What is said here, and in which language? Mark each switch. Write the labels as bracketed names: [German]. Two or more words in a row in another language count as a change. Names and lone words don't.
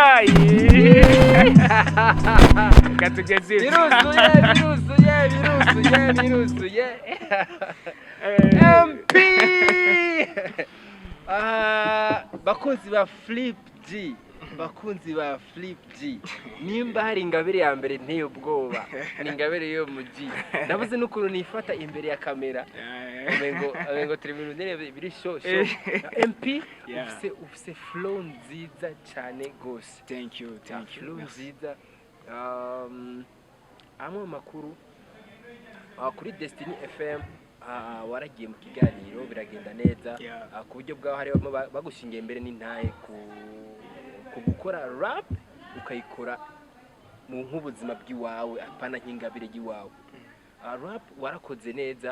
[Rundi] biruzuye MP bakunzi ba Flip G nimba hari ingabire ya mbere nteye ubwoba ni ingabire yo muji nabuze n'ukuntu nifata imbere ya kamera ngo turi mu ndere biri show MP ufise flow nziza cyane gose [English] thank you [Rundi] flow nziza amwe makuru kuri Destiny FM waragiye mu kiganiro biragenda neza ku buryo bwaho hari bagushingiye imbere n'intaye ku gukora rap ukayikora mu nk'ubuzima bw'iwawe apana nk'ingabire y'iwawe rap warakoze neza